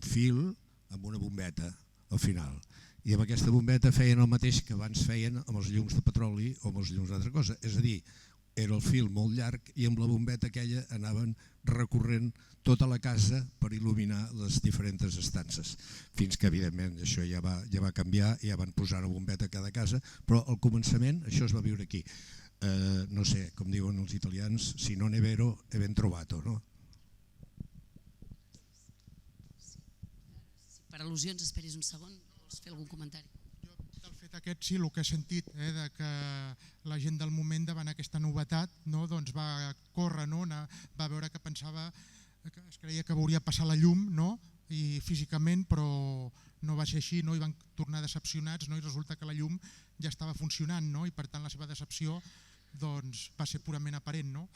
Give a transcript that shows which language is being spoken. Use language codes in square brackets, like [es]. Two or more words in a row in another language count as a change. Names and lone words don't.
[ca] fil amb una bombeta al final, i amb aquesta bombeta feien el mateix que abans feien amb els llums de petroli o amb els llums d'altra cosa, és a dir, era el fil molt llarg i amb la bombeta aquella anaven recorrent tota la casa per il·luminar les diferents estances, fins que evidentment això ja va canviar, ja van posar una bombeta a cada casa, però al començament això es va viure aquí. No sé, com diuen els italians, [it] si non è vero è ben trovato, [ca] no? Per al·lusions, esperis un segon, vols fer algun comentari? Jo, del fet aquest, sí, el que he sentit, de que la gent del moment davant aquesta novetat va córrer, va veure que pensava, que es creia que veuria passar la llum i físicament, però no va ser així, i van tornar decepcionats, i resulta que la llum ja estava funcionant, i per tant la seva decepció va ser purament aparent.